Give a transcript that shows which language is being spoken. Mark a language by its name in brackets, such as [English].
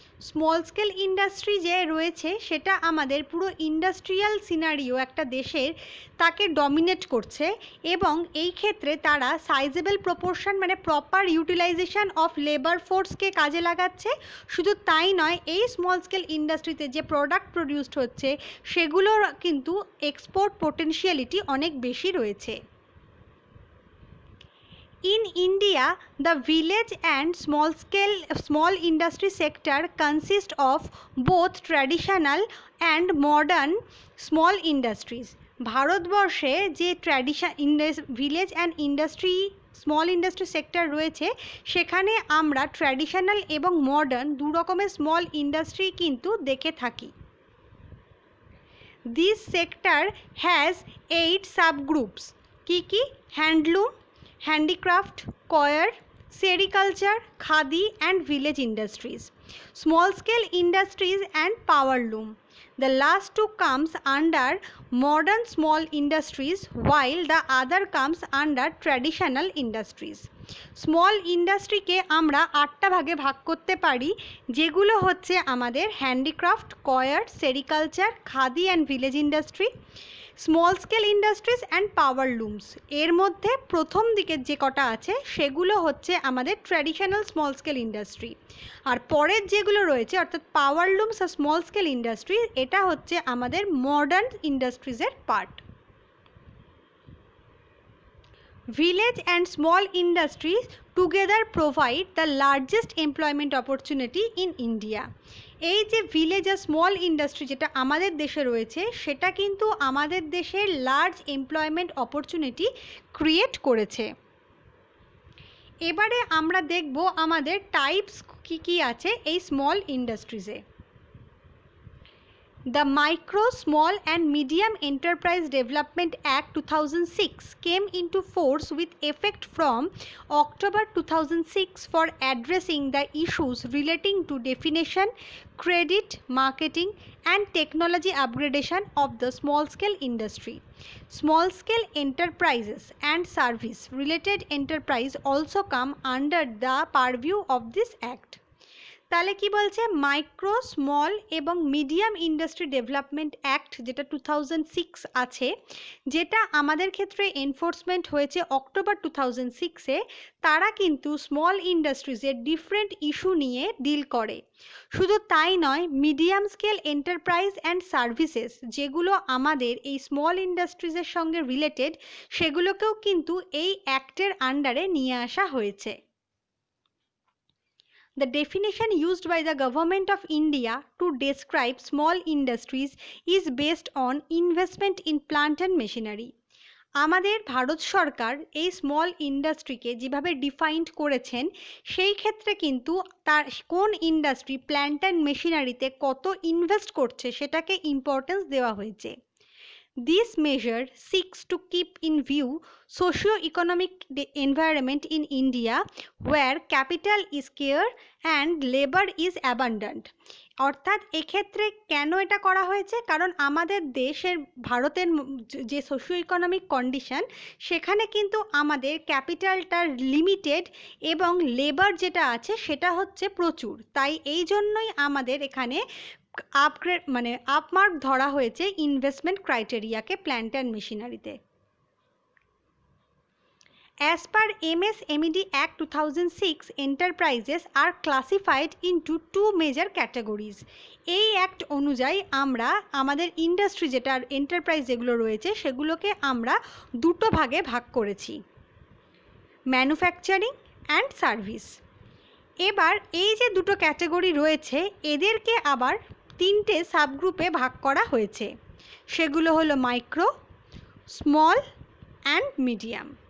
[Bangla] Small scale industry যে রয়েছে সেটা আমাদের পুরো ইন্ডাস্ট্রিয়াল সিনারিও একটা দেশের তাকে ডমিনেট করছে এবং এই ক্ষেত্রে তারা সাইজেবল প্রপোর্শন মানে প্রপার ইউটিলাইজেশন অফ লেবার ফোর্সকে কাজে লাগাচ্ছে। শুধু তাই নয়, এই স্মল স্কেল ইন্ডাস্ট্রিতে যে প্রোডাক্ট প্রডিউসড হচ্ছে সেগুলোর কিন্তু এক্সপোর্ট পোটেনশিয়ালিটি অনেক বেশি রয়েছে। [English] In India, the village and small industry sector consist of both traditional and modern small industries। [Bangla] ভারতবর্ষে যে village and small industry sector রয়েছে সেখানে আমরা ট্র্যাডিশনাল এবং মডার্ন দু রকমের স্মল ইন্ডাস্ট্রি কিন্তু দেখে থাকি। [English] This sector has 8 subgroups। কি? Handloom, handicraft, coir, sericulture, khadi and village industries, small scale industries and power loom। The last two comes under modern small industries while the other comes under traditional industries। [Bangla] Small ইন্ডাস্ট্রিকে আমরা 8টা ভাগে ভাগ করতে পারি, যেগুলো হচ্ছে আমাদের handicraft, choir, sericulture, khadi and village industry, small scale industries and power looms. এর মধ্যে প্রথম দিকের যে কটা আছে সেগুলো হচ্ছে আমাদের ট্র্যাডিশনাল স্মল স্কেল ইন্ডাস্ট্রি, আর পরের যেগুলো রয়েছে অর্থাৎ পাওয়ার লুমস আর স্মল স্কেল ইন্ডাস্ট্রি, এটা হচ্ছে আমাদের modern ইন্ডাস্ট্রিজের part. [English] Village and small industries together provide the largest employment opportunity in India। [Bangla] এই যে ভিলেজ আর স্মল ইন্ডাস্ট্রি যেটা আমাদের দেশে রয়েছে সেটা কিন্তু আমাদের দেশের লার্জ এমপ্লয়মেন্ট অপরচুনিটি ক্রিয়েট করেছে। এবারে আমরা দেখব আমাদের টাইপস কি আছে এই small ইন্ডাস্ট্রিজে। [English] The Micro, Small and Medium Enterprise Development Act 2006 came into force with effect from October 2006 for addressing the issues relating to definition, credit, marketing and technology upgradation of the small-scale industry. Small-scale enterprises and service-related enterprise also come under the purview of this act. [Bangla] তাহলে কি বলছে, micro, small এবং medium industry development act যেটা 2006 আছে, যেটা আমাদের ক্ষেত্রে enforcement হয়েছে অক্টোবর 2006-এ, তারা কিন্তু স্মল ইন্ডাস্ট্রিজের ডিফারেন্ট ইস্যু নিয়ে ডিল করে। শুধু তাই নয়, medium scale enterprise and services যেগুলো আমাদের এই স্মল ইন্ডাস্ট্রিজের সঙ্গে রিলেটেড, সেগুলোকেও কিন্তু এই অ্যাক্টের আন্ডারে নিয়ে আসা হয়েছে। [English] The definition used by the Government of India to describe small industries is based on investment in plant and machinery. [Bangla] আমাদের ভারত সরকার এই স্মল ইন্ডাস্ট্রিকে যেভাবে ডিফাইন্ড করেছেন, সেই ক্ষেত্রে কিন্তু তার কোন ইন্ডাস্ট্রি প্ল্যান্ট অ্যান্ড মেশিনারিতে কত ইনভেস্ট করছে সেটাকে ইম্পর্টেন্স দেওয়া হয়েছে। [English] This measure seeks to keep in view socio-economic environment in India where capital is scarce and labor is abundant. [Bangla] অর্থাৎ এক্ষেত্রে কেন এটা করা হয়েছে, কারণ আমাদের দেশের ভারতের যে সোশিও ইকোনমিক কন্ডিশন, সেখানে কিন্তু আমাদের ক্যাপিটালটা লিমিটেড এবং লেবার যেটা আছে সেটা হচ্ছে প্রচুর। তাই এই জন্যই আমাদের এখানে আপগ্রেড মানে আপমার্ক ধরা হয়েছে investment ক্রাইটেরিয়াকে plant and মেশিনারিতে। [English] As per MSMED Act 2006, enterprises are classified into two major categories. [Bangla] এই অ্যাক্ট অনুযায়ী আমরা আমাদের ইন্ডাস্ট্রি যেটা এন্টারপ্রাইজ যেগুলো রয়েছে সেগুলোকে আমরা দুটো ভাগে ভাগ করেছি, ম্যানুফ্যাকচারিং অ্যান্ড সার্ভিস। এবার এই যে দুটো ক্যাটাগরি রয়েছে এদেরকে আবার তিনটে সাবগ্রুপে ভাগ করা হয়েছে, সেগুলো হলো মাইক্রো, স্মল অ্যান্ড মিডিয়াম।